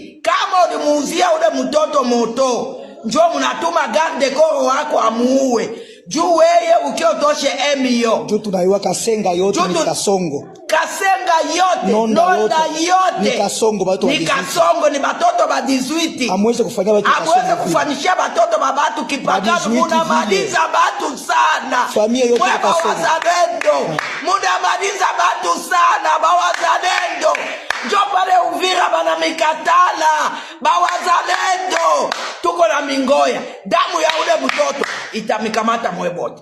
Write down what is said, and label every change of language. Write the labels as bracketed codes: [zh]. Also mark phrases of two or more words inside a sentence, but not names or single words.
[sw] Kama ulimuuzia ule mtoto moto, njo munatuma [fr] garde koro [sw] wako amuue. Juu weye ukiotoshe emio. Juu tunaiwa Kasenga yote ni Kasongo. Kasenga yote, nonda yote. Ni Kasongo batoto ba 18. Ni Kasongo ni batoto ba 18. Amweze kufanya batu Kasongo. Amweze kufanyisha batoto ba batu kipagano. Munamaliza batu sana. Familia yote ni Kasongo. Wazalendo. Munamaliza batu sana bawazalendo. Njo pale Uvira bana mikatala. Bawazalendo. Tuko na mingoya. Damu ya ule mtoto itamikamata mwebote.